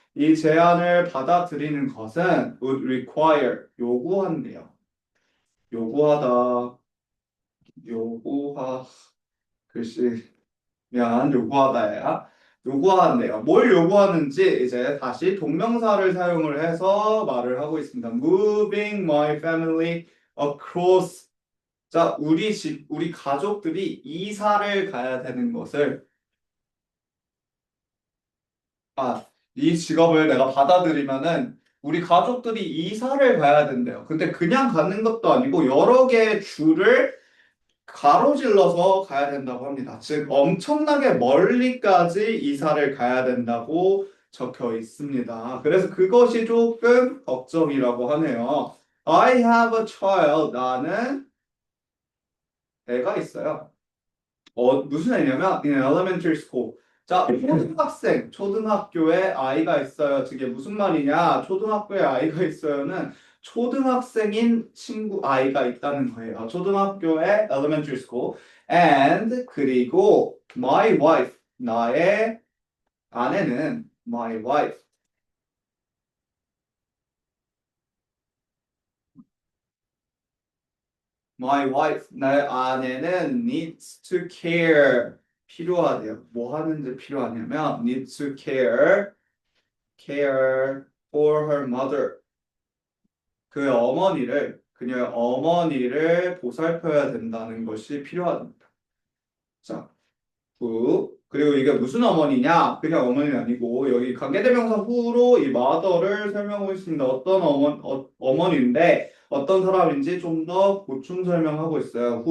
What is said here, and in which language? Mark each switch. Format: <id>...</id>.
<ko>이 제안을 받아들이는 것은</ko> <en>would require,</en> <ko>요구한대요. 요구하다, 요구하, 글씨, 미안, 요구하다야. 요구하는데요. 뭘 요구하는지 이제 다시 동명사를 사용을 해서 말을 하고 있습니다.</ko> <en>Moving my family across.</en> <ko>자, 우리 집, 우리 가족들이 이사를 가야 되는 것을, 이 직업을 내가 받아들이면은 우리 가족들이 이사를 가야 된대요. 근데 그냥 가는 것도 아니고 여러 개의 주를 가로질러서 가야 된다고 합니다. 즉, 엄청나게 멀리까지 이사를 가야 된다고 적혀 있습니다. 그래서 그것이 조금 걱정이라고 하네요.</ko> <en>I have a child.</en> <ko>나는 애가 있어요. 무슨 애냐면</ko> <en>in elementary school.</en> <ko>자, 초등학생, 초등학교에 아이가 있어요. 이게 무슨 말이냐? 초등학교에 아이가 있어요는 초등학생인 친구 아이가 있다는 거예요. 초등학교에</ko> <en>elementary school. And</en> <ko>그리고</ko> <en>my wife,</en> <ko>나의 아내는</ko> <en>my wife. My wife,</en> <ko>나의 아내는</ko> <en>needs to care.</en> <ko>필요하대요. 뭐 하는데 필요하냐면</ko> <en>needs to care for her mother.</en> <ko>그녀의 어머니를 보살펴야 된다는 것이 필요합니다. 자, 그리고 이게 무슨 어머니냐? 그냥 어머니는 아니고 여기 관계대명사 후로 이 mother를 설명하고 있습니다. 어떤 어머니인데 어떤 사람인지 좀 더 보충 설명하고 있어요.</ko>